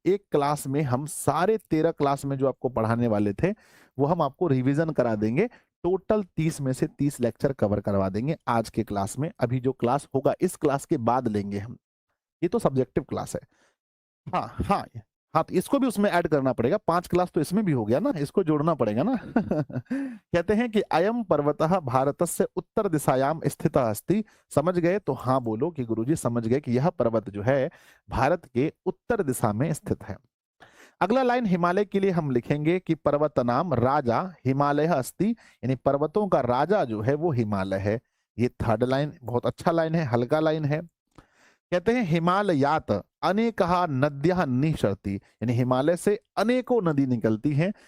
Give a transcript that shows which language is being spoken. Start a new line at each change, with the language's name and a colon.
Hindi: एक क्लास में हम सारे 13 क्लास में जो आपको पढ़ाने वाले थे वो हम आपको रिवीजन करा देंगे। टोटल 30 में से 30 लेक्चर कवर करवा देंगे आज के क्लास में। अभी जो क्लास होगा इस क्लास के बाद लेंगे हम। ये तो सब्जेक्टिव क्लास है। हाँ हाँ। हाँ तो इसको भी उसमें ऐड करना पड़ेगा। 5 क्लास तो इसमें भी हो गया ना, इसको जोड़ना पड़ेगा ना। कहते हैं कि
Sanskrit: अयम पर्वतः भारतस्य उत्तर दिशायाम स्थितः अस्ति।
Hindi: समझ गए तो हाँ बोलो कि गुरुजी समझ गए कि यह पर्वत जो है भारत के उत्तर दिशा में स्थित है। अगला लाइन हिमालय के लिए हम लिखेंगे कि
Sanskrit: पर्वत नाम राजा हिमालय अस्ति,
Hindi: यानी पर्वतों का राजा जो है वो हिमालय है। ये थर्ड लाइन बहुत अच्छा लाइन है, हल्का लाइन है। कहते हैं
Sanskrit: हिमालयात अनेकहा नद्यः निःसरति,
Hindi: यानी हिमालय से अनेकों नदी निकलती हैं।